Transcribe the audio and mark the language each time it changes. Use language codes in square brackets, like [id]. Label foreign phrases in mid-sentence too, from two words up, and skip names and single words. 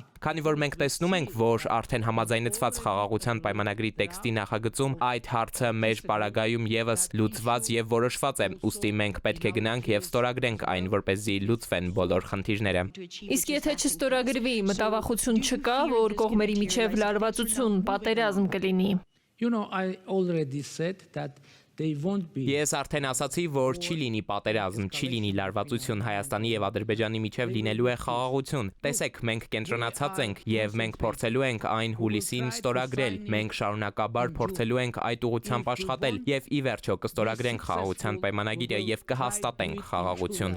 [hy] Քանի որ մենք տեսնում ենք, որ արդեն համաձայնեցված խաղաղության պայմանագրի տեքստի նախագծում այդ հարցը մեր պարագայում եւս լուծված եւ որոշված է, ուստի մենք պետք է գնանք եւ ստորագրենք այն, որպեսզի լուծվեն բոլոր խնդիրները։ Իսկ եթե չստորագրվի, մտավախություն չկա, որ կողմերի միջև լարվածություն, պատերազմ կլինի։ [en] you know I already said that they won't be [hy] Ես արդեն ասացի, որ չի լինի պատերազմ, չի լինի լարվածություն Հայաստանի եւ Ադրբեջանի միջև լինելու է խաղաղություն։ Տեսեք, մենք կենտրոնացած ենք եւ մենք փորձելու ենք այն հուլիսին ստորագրել։ Մենք շարունակաբար փորձելու ենք այդ ուղղությամբ աշխատել եւ ի վերջո կստորագրենք խաղաղության պայմանագիրը եւ կհաստատենք խաղաղություն։